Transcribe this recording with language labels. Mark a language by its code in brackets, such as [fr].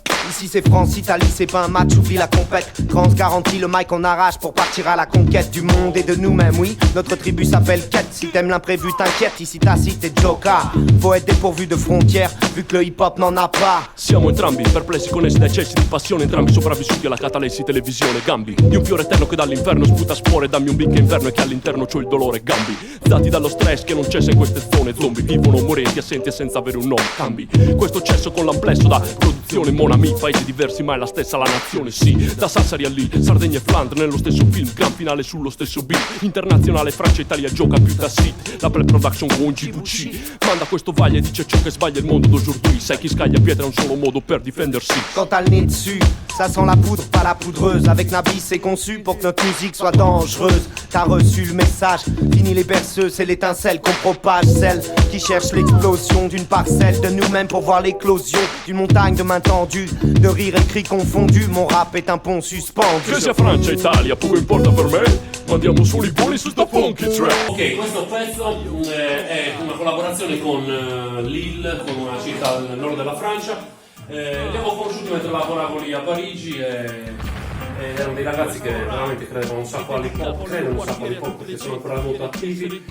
[fr] Ici c'est France, Italie, c'est pas un match, oublie la compète. France garantit le mic, on arrache pour partir à la conquête du monde et de nous-mêmes, oui. Notre tribu s'appelle Quête, si t'aimes l'imprévu t'inquiète, ici Tacite et Joker. Faut être dépourvu de frontières, vu que le hip-hop n'en a pas. [it] Siamo entrambi perplessi, connessi da eccessi di passione, entrambi sopravvissuti alla catalessi, televisione, gambi di un fiore eterno che dall'inferno sputa spore, dammi un bicchiere inverno e che all'interno c'ho il dolore, gambi dati dallo stress che non cessa in queste zone, zombie vivono morenti, assenti e senza avere un nome, cambi questo cesso con l'amplesso da produzione, [fr] mon ami, [it] paesi diversi ma è la stessa la nazione, sì, da Sassari a Lille, Sardegna e Flandre nello stesso film, gran finale sullo stesso beat, internazionale Francia e Italia gioca più da sit, la play production con GVC, manda questo vaglio e dice ciò che sbaglia il mondo d'aujourd'hui, sai chi scaglia pietra è un solo modo per difendersi. [fr] Quand t'as le nez dessus, ça sent la poudre, pas la poudreuse. Avec Nabi c'est conçu pour que notre musique soit dangereuse. T'as reçu le message, fini les berceuses, c'est l'étincelle qu'on propage, celle qui cherche l'explosion d'une parcelle de nous-mêmes pour voir l'éclosion d'une montagne de mains tendues, de rire et cris confondus. Mon rap est un pont suspendu. [it] Che sia Francia e Italia, poco importa per me, mandiamo solo i buoni su sta funky track. Ok, questo pezzo è una collaborazione con Lille, con una città nel nord della Francia. Li avevo conosciuti mentre lavoravo lì a Parigi e erano dei ragazzi che veramente credevano un sacco all'hip hop, credono un sacco all'hip hop perché sono ancora molto attivi.